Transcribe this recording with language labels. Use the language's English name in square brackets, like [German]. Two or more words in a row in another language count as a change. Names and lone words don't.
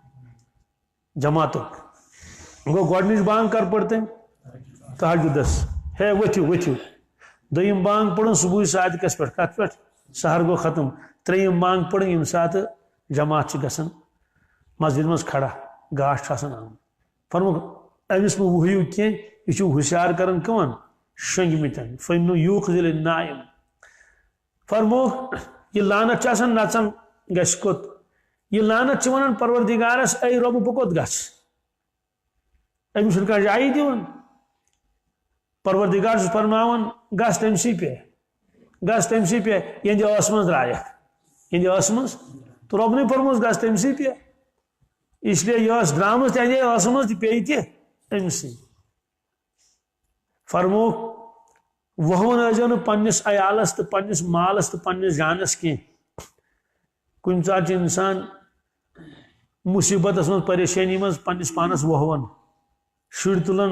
[Kashmiri] جماعتُک گوٚو گۄڈنِچ بانگ کر پٔر تٔمۍ تہجُدس ہے ؤتھِو ؤتھِو دوٚیِم بانگ پٔرٕن صبحٕے صادقس پٮ۪ٹھ کتھ پٮ۪ٹھ سحر گوٚو ختم ترٛیٚیِم بانگ پٔرٕن ییٚمہِ ساتہٕ جماعت چھِ گژھان مسجد منٛز کھڑا گاش چھُ آسان آمُت فرموکھ أمِس مہٕ وٕہِو کینٛہہ یہِ چھُ ہُشیار کران کٕمن شۄنٛگمٕتٮ۪ن [Arabic] فإنه يوقظ النائم [Kashmiri] فرموکھ یہ لعنت چھِ آسان نژان گژھِ کوٚت یہ لعنت چھِ ونان پروردگارس اے رۄبہٕ بہٕ کوٚت گژھٕ أمِس چھُنہٕ کانٛہہ جایی دِوان پروردگار چھُس فرماوان گژھ تٔمسٕے پٮ۪ٹھ گژھ تٔمسٕے پٮ۪ٹھ یہنٛدِ ٲس منٛز درٛایکھ یہنٛدِ ٲس منٛز تہٕ رۄبنٕے فرمووُس گژھ تٔمسٕے پٮ۪ٹھ اس لیے یہ ٲس درٛامٕژ تہنٛدے ٲسہٕ منٛز تہِ پیٚیہِ تہِ أمسٕے فرموکھ وۄہوُن ٲسۍزیو نہٕ پننس عیالس تہٕ پننس مالس تہٕ پننس جانس کینٛہہ کُنہِ ساتہٕ چھُ انسان مصیبتس منٛز پریشٲنی منٛز پننس پانس وۄہوان شُرۍ تُلان